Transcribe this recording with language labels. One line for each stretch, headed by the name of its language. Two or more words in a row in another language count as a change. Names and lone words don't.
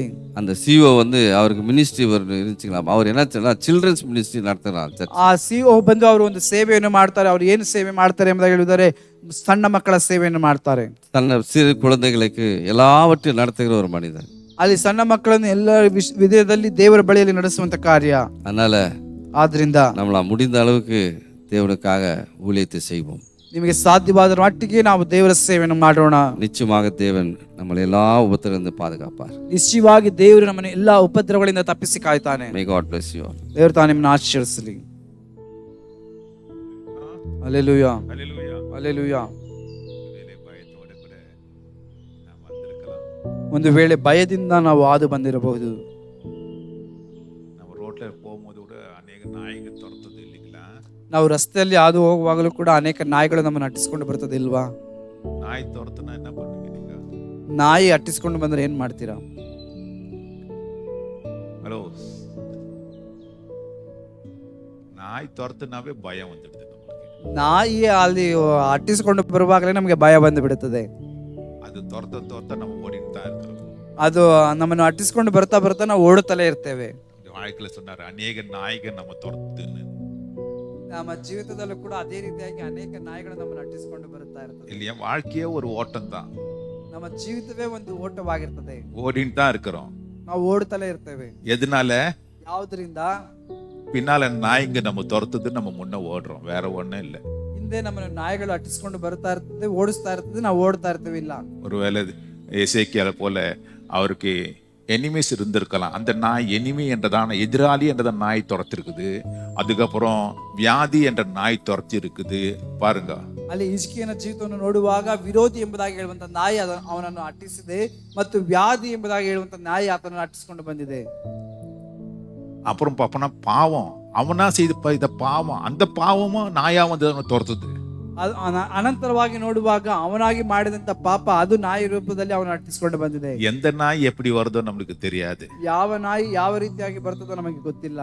Tamil: அந்த CEO வந்து அவருக்கு மினிஸ்ட்ரி இருந்துச்சுங்களா, அவர் என்ன
English: children's ministry
Tamil: நடத்துறார்.
Kannada: ಆ ಸಿಒ ಬಂದು ಅವರು ಒಂದು ಸೇವೆಯನ್ನು ಮಾಡ್ತಾರೆ. ಅವ್ರು ಏನು ಸೇವೆ ಮಾಡ್ತಾರೆ ಎಂಬುದಾಗಿ ಹೇಳಿದರೆ, ಸಣ್ಣ ಮಕ್ಕಳ ಸೇವೆಯನ್ನು ಮಾಡ್ತಾರೆ.
Tamil: தன்னை சிறு குழந்தைகளுக்கு எல்லாவற்றையும் நடத்துகிற ஒரு மனிதன்.
Kannada: ಅಲ್ಲಿ ಸಣ್ಣ ಮಕ್ಕಳನ್ನು ಎಲ್ಲ ವಿಧದಲ್ಲಿ ದೇವರ ಬಳಿಯಲ್ಲಿ ನಡೆಸುವಂತ ಕಾರ್ಯ.
Tamil: அதனால
Kannada: ಆದ್ರಿಂದ
Tamil: நம்மள முடிந்த அளவுக்கு தேவனுக்காக ஊழியத்தை செய்வோம்.
Kannada: ನಿಮಗೆ ಸಾಧ್ಯವಾದ ಮಟ್ಟಿಗೆ ನಾವು ದೇವರ ಸೇವೆಯನ್ನು ಮಾಡೋಣ.
Tamil: நிச்சயமாக தேவன் நம்மளை எல்லா உபத்திலிருந்து பாதுகாப்பார்.
Kannada: ನಿಶ್ಚಯವಾಗಿ ದೇವರು ನಮ್ಮನ್ನು ಎಲ್ಲಾ ಉಪದ್ರವಗಳಿಂದ ತಪ್ಪಿಸಿ ಕಾಯ್ತಾನೆ.
English: May God bless you all.
Kannada: ದೇವರು ತಾನು ನಿಮ್ಮನ್ನು ಆಶೀರ್ವದಿಸಲಿ. ಹಲ್ಲೆಲೂಯಾ. ಹಲ್ಲೆಲೂಯಾ. ಒಂದು ವೇಳೆ ಭಯದಿಂದ ನಾವು ಹಾದು ಬಂದಿರಬಹುದು. ನಾವು ರಸ್ತೆಯಲ್ಲಿ ಹಾದು ಹೋಗುವಾಗಲೂ ಕೂಡ ಅನೇಕ ನಾಯಿಗಳು ನಮ್ಮನ್ನು ಅಟ್ಟಿಸ್ಕೊಂಡು ಬರ್ತದೆ ಇಲ್ವಾ? ನಾಯಿ ಅಟ್ಟಿಸ್ಕೊಂಡು ಬಂದ್ರೆ ಏನ್ ಮಾಡ್ತೀರಾ?
Tamil: ஹலோ, நாய் துரத்துனாவே பயம் வந்துடுது நமக்கு.
Kannada: ನಾಯಿ ಅಲ್ಲಿ ಅಟ್ಟಿಸ್ಕೊಂಡು ಬರುವಾಗಲೇ ನಮಗೆ ಭಯ ಬಂದು ಬಿಡುತ್ತದೆ.
Tamil: அது துரத்த நம்ம ஓடிட்டு தான் இருக்கிறோம்.
Kannada: ಅದು ನಮ್ಮನ್ನು ಅಟ್ಟಿಸ್ಕೊಂಡು ಬರ್ತಾ ಬರ್ತಾ ನಾವು ಓಡುತ್ತಲೇ ಇರ್ತೇವೆ.
Tamil: இந்த வாழ்க்கையில சொன்னாரு, அநேக நாய்கள் நம்ம துரத்துன்னு.
Kannada: ನಮ್ಮ ಜೀವಿತದಲ್ಲೂ ಕೂಡ ಅದೇ ರೀತಿಯಾಗಿ ಅನೇಕ ನಾಯಿಗಳು ನಮ್ಮನ್ನು ಅಟ್ಟಿಸ್ಕೊಂಡು ಬರುತ್ತಾ ಇರ್ತದೆ.
Tamil: இல்லையா? வாழ்க்கையே ஒரு ஓட்டம் தான்.
Kannada: ನಮ್ಮ ಜೀವಿತವೇ ಒಂದು ಓಟವಾಗಿರ್ತದೆ.
Tamil: ஓடிட்டு தான் இருக்கிறோம்.
Kannada: ನಾವು ಓಡುತ್ತಲೇ ಇರ್ತೇವೆ.
Tamil: எதனால?
Kannada: ಯಾವುದರಿಂದ?
Tamil: பின்னால நாய்ங்க நம்ம துரத்துது, நம்ம முன்ன ஓடுறோம். வேற ஒண்ணும் இல்ல.
Kannada: ಹಿಂದೆ ನಮ್ಮನ್ನು ನಾಯಿಗಳು ಅಟ್ಟಿಸ್ಕೊಂಡು ಬರ್ತಾ ಇರ್ತದೆ, ಓಡಿಸ್ತಾ ಇರ್ತದೆ, ನಾವು ಓಡ್ತಾ ಇರ್ತೇವೆ. ಇಲ್ಲ,
Tamil: ஒருவேளை எசேக்கியால போல அவருக்கு எனிமீஸ் இருந்திருக்கலாம். அந்த நாய் எனிமி என்றதான எதிராளி என்றதான நாய் துரத்திருக்குது. அதுக்கப்புறம் வியாதி என்ற நாய் துரத்தி இருக்குது. பாருங்க,
Kannada: ಅಲ್ಲಿ ಹಿಜ್ಕೀಯನ ಜೀವಿತವನ್ನು ನೋಡುವಾಗ ವಿರೋಧಿ ಎಂಬುದಾಗಿ ಹೇಳುವಂತ ನಾಯಿ ಅವನನ್ನು ಅಟ್ಟಿಸಿದೆ ಮತ್ತು ವ್ಯಾಧಿ ಎಂಬುದಾಗಿ ಹೇಳುವಂತ ನಾಯಿ ಆತನನ್ನು ಅಟ್ಟಿಸಿಕೊಂಡು ಬಂದಿದೆ.
Tamil: அப்புறம் பாப்பனா பாவம், அவனா செய்த இத பாவம், அந்த பாவமும் நாயா வந்து அவனை துரத்துது.
Kannada: ಅನಂತರವಾಗಿ ನೋಡುವಾಗ ಅವನಾಗಿ ಮಾಡಿದಂತ ಪಾಪ ಅದು ನಾಯಿ ರೂಪದಲ್ಲಿ ಅವನು ಅಟ್ಟಿಸಿಕೊಂಡು ಬಂದಿದೆ.
Tamil: எந்த நாய் எப்படி வருதோ நம்மளுக்கு தெரியாது.
Kannada: ಯಾವ ನಾಯಿ ಯಾವ ರೀತಿಯಾಗಿ ಬರ್ತದೋ ನಮಗೆ ಗೊತ್ತಿಲ್ಲ.